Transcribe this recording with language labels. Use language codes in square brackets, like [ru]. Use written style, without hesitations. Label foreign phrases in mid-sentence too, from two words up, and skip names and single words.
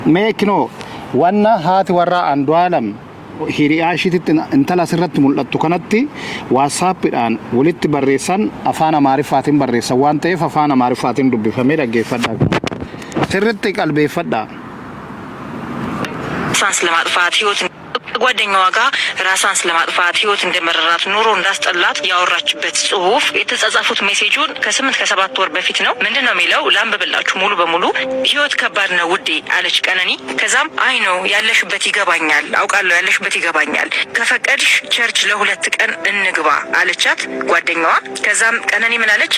[om] meekino wanna haati warra Andu'aalam hiriyaashiitti intala sirratti mul'attu kanatti WhatsAppidhaan walitti barreessan afaan Amaariffaatiin barreessan waan ta'eef afaan Amaariffaatiin dubbifamee dhaggeeffadhaa. Sirritti qalbeeffadhaa. [am] ራሳን ስለማጥፋት ህይወት ጓደኛዋ ጋር ራሳን ስለማጥፋት ህይወት እንደመረራት ኑሮ እንዳስጠላት ያወራችበት ጽሁፍ የተጻጻፉት ሜሴጁን ከ8 ከ7 ወር በፊት ነው። ምንድነው የሚለው? ላንብብላችሁ ሙሉ በሙሉ። ህይወት ከባድ ነው ውዴ አለች ቀነኒ። ከዛም አይ ነው ያለሽበት ይገባኛል፣ አውቃለሁ ያለሽበት ይገባኛል፣ ከፈቀድሽ ቸርች ለሁለት ቀን እንግባ አለቻት ጓደኛዋ። ከዛም ቀነኒ ምን አለች?